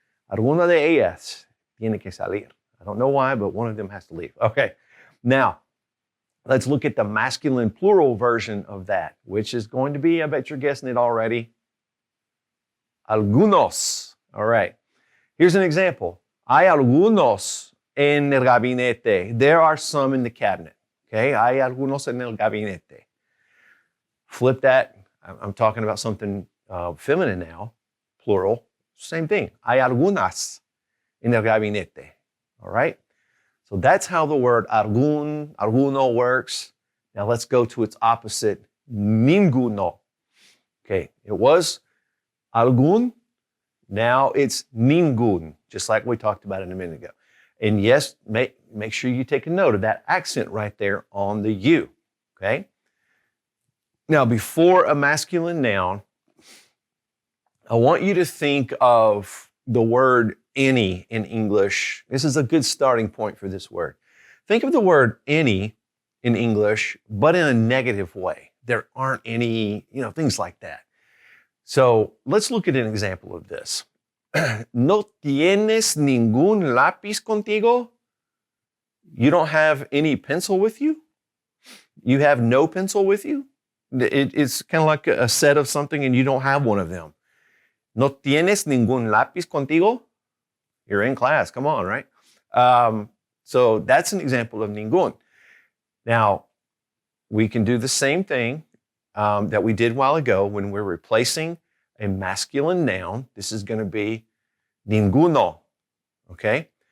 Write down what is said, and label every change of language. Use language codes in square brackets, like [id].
[es] Alguna de ellas tiene que salir. [en] I don't know why, but one of them has to leave. Okay, now let's look at the masculine plural version of that, which is going to be, I bet you're guessing it already, algunos. All right, here's an example. [es] Hay algunos en el gabinete. [en] There are some in the cabinet. [es] Okay, hay algunos en el gabinete. [en] Flip that. I'm talking about something feminine now, plural. Same thing. [es] Hay algunas en el gabinete. [en] All right? So that's how the word alguno works. Now let's go to its opposite, ninguno. Okay, it was algún. Now it's ningún, just like we talked about it a minute ago. And yes, make sure you take a note of that accent right there on the U. Okay? Now, before a masculine noun, I want you to think of the word any in English. This is a good starting point for this word. Think of the word any in English, but in a negative way. There aren't any, things like that. So let's look at an example of this. [es] ¿No tienes ningún lápiz contigo? [en] You don't have any pencil with you? You have no pencil with you? It's kind of like a set of something and you don't have one of them. [es] ¿No tienes ningún lápiz contigo? [en] You're in class, come on, right? So that's an example of ningún. Now, we can do the same thing that we did a while ago when we're replacing a masculine noun. This is going to be ninguno, okay?